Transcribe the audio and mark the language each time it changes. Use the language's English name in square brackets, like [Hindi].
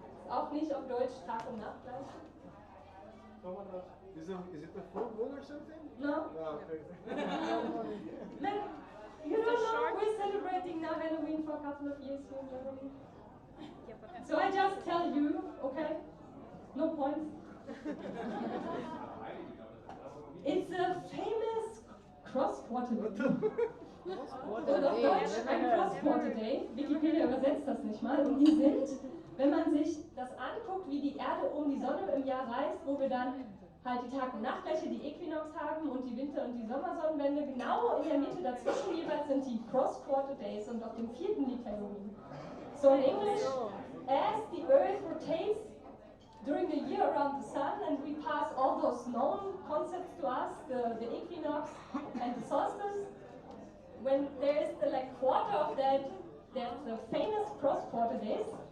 [German] auch nicht auf Deutsch Tag und Nacht gleich. [English] Is it the full moon or something? No. No, okay. You don't know, we're celebrating now Halloween for a couple of years here in Germany. So I just tell you, okay? No points. It's a famous cross-quarter day. [German] Und auf Deutsch ein Cross-Quarter Day. Wikipedia übersetzt das nicht mal. Und die sind, wenn man sich das anguckt, wie die Erde um die Sonne im Jahr reist, wo wir dann halt die Tag- und Nachtgleiche, die Äquinox haben und die Winter- und die Sommersonnenwende, genau in der Mitte dazwischen jeweils sind die Cross-Quarter Days und auf dem 4. liegt Halloween. [English] So in English, as the Earth rotates during the year around the sun and we pass all those known concepts to us, the equinox and the solstice, when there is the quarter of that, there's the famous cross-quarter days.